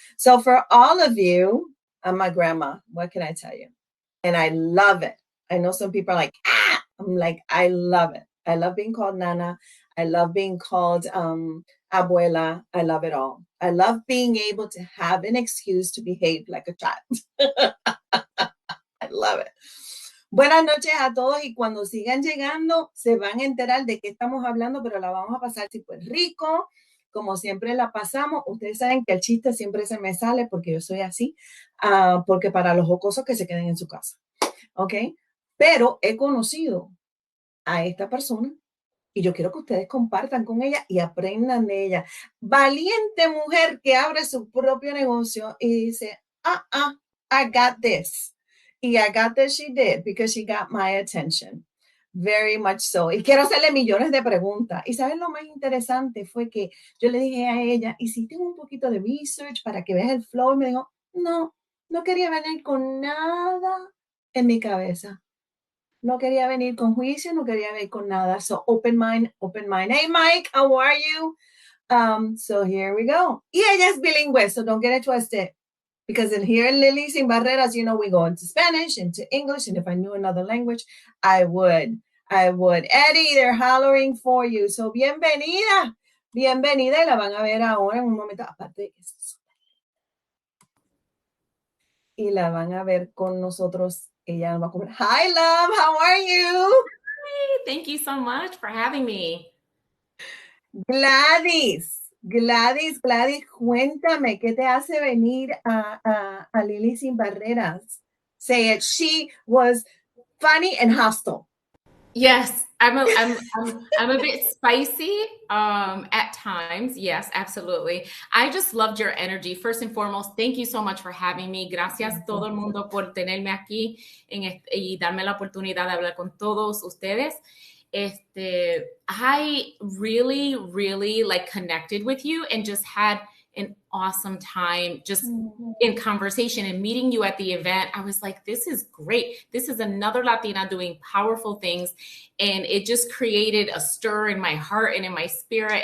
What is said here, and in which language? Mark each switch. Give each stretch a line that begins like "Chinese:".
English: So for all of you, I'm my grandma. What can I tell you? And I love it. I know some people are like, I'm like, I love it. I love being called Nana. I love being called Abuela. I love it all. I love being able to have an excuse to behave like a child. I love it.
Spanish: Buenas noches a todos y cuando sigan llegando se van a enterar de qué estamos hablando, pero la vamos a pasar tipo rico, como siempre la pasamos. Ustedes saben que el chiste siempre se me sale porque yo soy así, porque para los jocosos que se queden en su casa, ¿ok? Pero he conocido a esta persona y yo quiero que ustedes compartan con ella y aprendan de ella. Valiente mujer que abre su propio negocio y dice,
English: I got this. Y I got this she did because she got my attention. Very much so.
Spanish: Y quiero hacerle millones de preguntas. Y ¿saben lo más interesante? Fue que yo le dije a ella, hiciste un poquito de research para que veas el flow. Y me dijo, no quería venir con nada en mi cabeza. No quería venir con juicio, no quería venir con nada.
English: So open mind, open mind. Hey, Mike, how are you? So here we go.
Spanish: Y ella es bilingüe,
English: so don't get it twisted. Because here in Lili Sin Barreras, you know, we go into Spanish, into English, and if I knew another language, I would. Eddie, they're hollering for you.
Spanish: So bienvenida, bienvenida. Y la van a ver ahora en un momento. Aparte de que es y la van a ver con nosotros. Ella va a comer.
English: Hi, love. How are you? Hi, thank you so much for having me.
Spanish: Gladys, cuéntame, ¿qué te hace venir a Lili Sin Barreras?
English: Say it. She was funny and hostile. Yes, I'm a bit spicy at times. Yes, absolutely. I just loved your energy. First and foremost, thank you so much for having me.
Spanish: Gracias todo el mundo por tenerme aquí y darme la oportunidad de hablar con todos ustedes.
English: I really like connected with you and just had an awesome time just in conversation and meeting you at the event. I was like, this is great. This is another Latina doing powerful things. And it just created a stir in my heart and in my spirit.